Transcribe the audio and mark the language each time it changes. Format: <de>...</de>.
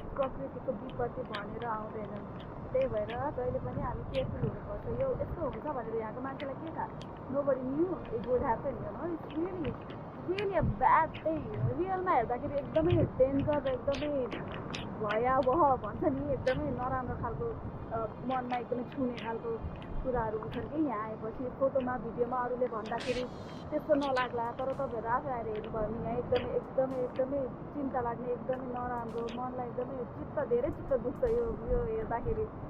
<ne>प्रकृतिको विपत्ति भनेर आउँदैन. त्यही भएर जहिले पनि हामी केयरफुल हुनुपर्छ. यो यस्तो हुन्छ भनेर यहाँको मान्छेलाई के थाहा.</ne> <en>Nobody knew it would happen, you know. It's really a bad thing.</en> <ne>रियलमा हेर्दाखेरि एकदमै डेन्जर, एकदमै भयावह भन्छ नि, एकदमै नराम्रो खालको मनमा एकदमै छुने खालको कुराहरू हुन्छन् कि यहाँ आएपछि. फोटोमा भिडियोमा अरूले भन्दाखेरि त्यस्तो नलाग्ला, तर तपाईँहरू आफै आएर हेर्नुभयो भने यहाँ एकदमै चिन्ता लाग्ने, एकदमै नराम्रो, मनलाई एकदमै धेरै चित्त दुख्छ यो हेर्दाखेरि.</ne>